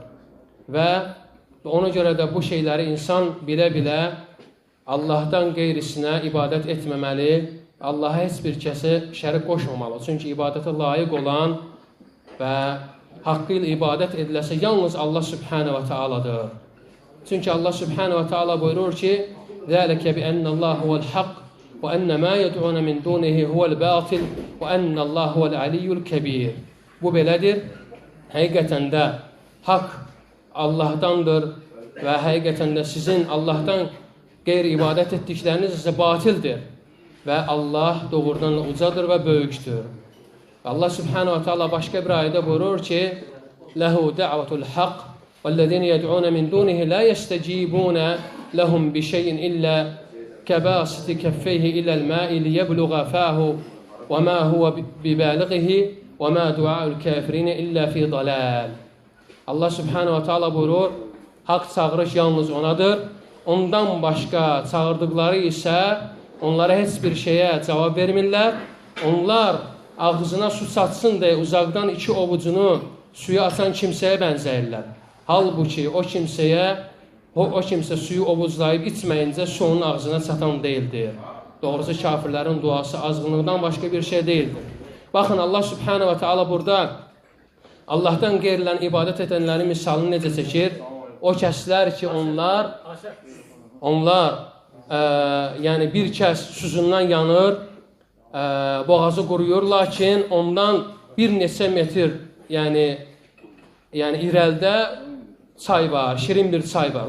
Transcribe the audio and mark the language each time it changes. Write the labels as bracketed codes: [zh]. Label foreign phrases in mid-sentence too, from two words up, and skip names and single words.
[az] Və ona görə də bu şeyləri insan bilə-bilə Allahdan qeyrisinə ibadət etməməli, Allaha heç bir kəsi şərik qoşmamalı. Çünki ibadətə layiq olan və haqqı ilə ibadət ediləsə yalnız Allah [ar] سبحانه وتعالى. [az] Çünki Allah [ar] سبحانه وتعالى [az] buyurur ki, [ar] ذَلَكَ بِأَنَّ اللّٰهُ هُوَ الْحَقِّ وَأَنَّ مَا يَدْعُونَ مِنْ دُونِهِ هُوَ الْبَاطِلِ وَأَنَّ اللّٰهُ هُوَ الْعَلِيُّ الْكَبِيرِ [az] Bu belədir. Həqiqətən də haqq Allahdandır və həqiqətən də sizin Allahdan qeyri-ibadət etdikləriniz isə batildir və Allah doğrudan ucadır və böyükdür. [ar] الله سبحانه وتعالى [az] başqa bir ayədə buyurur ki, [ar] له دعوة الحق والذين يدعون من دونه لا يستجيبون لهم بشيء إلا كباسط كفيه إلى الماء ليبلغ فاه وما هو ببالغه وما دعاء الكافرين إلا في ضلال. [az] Allah [ar] سبحانه وتعالى [az] buyurur, haqq çağırış yalnız onadır. Ondan başqa çağırdıqları isə onlara heç bir şeyə cavab vermirlər. Onlar ağzına su satsın deyə uzaqdan iki ovucunu suya açan kimsəyə bənzəyirlər. Halbuki o kimsə suyu ovuclayıb içməyincə su onun ağzına çatan deyildir. Doğrusu kafirlərin duası azğınlıqdan başqa bir şey deyildir. Baxın, Allah [ar] سبحانه وتعالى [az] burada Allahdan qeyrilən ibadət edənlərin misalını necə çəkir? O kəslər ki, onlar yəni bir kəs susuzundan yanır, boğazı quruyur, lakin ondan bir neçə metr yəni irəlidə çay var, şirin bir çay var.